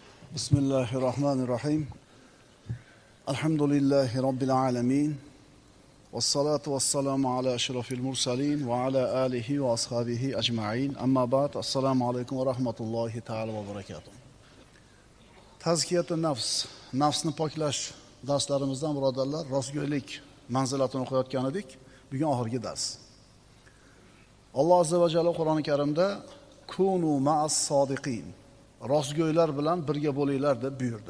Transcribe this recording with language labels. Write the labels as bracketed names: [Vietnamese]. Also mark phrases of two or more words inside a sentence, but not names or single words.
[Arabic] بسم الله الرحمن الرحيم. الحمد لله رب العالمين. والصلاة والسلام على أشرف المرسلين وعلى آله وأصحابه أجمعين. أما بعد. السلام عليكم ورحمة الله تعالى وبركاته. تزكية النفس, [Uzbek] nafsni poklash darslarimizdan birodarlar, rostgo'ylik manzilatini o'qiyotgan edik. Bugun oxirgi dars. Alloh [Arabic] عز وجل [Uzbek] Qur'oni Karimda [Arabic] كونوا مع الصادقين, [Uzbek] rostgo'ylar bilan birga bo'linglar deb buyurdi.